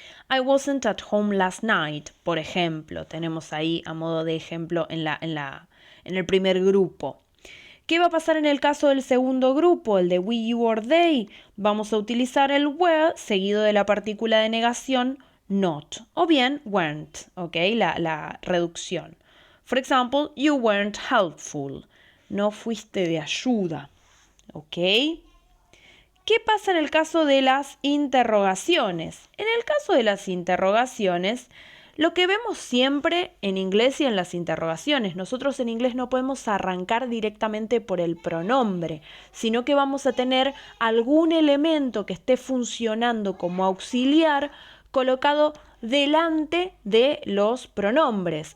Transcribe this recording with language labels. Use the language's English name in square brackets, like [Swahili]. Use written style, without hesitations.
[English] I wasn't at home last night, [Spanish] por ejemplo, tenemos ahí a modo de ejemplo en el primer grupo. ¿Qué va a pasar en el caso del segundo grupo, el de [English] we, you or they? [Spanish] Vamos a utilizar el were seguido de la partícula de negación not, o bien weren't, ¿ok? La reducción. [English] For example, you weren't helpful. [Spanish] No fuiste de ayuda, ¿ok? ¿Qué pasa en el caso de las interrogaciones? En el caso de las interrogaciones, Lo que vemos siempre en inglés y en las interrogaciones. Nosotros en inglés no podemos arrancar directamente por el pronombre, sino que vamos a tener algún elemento que esté funcionando como auxiliar colocado delante de los pronombres.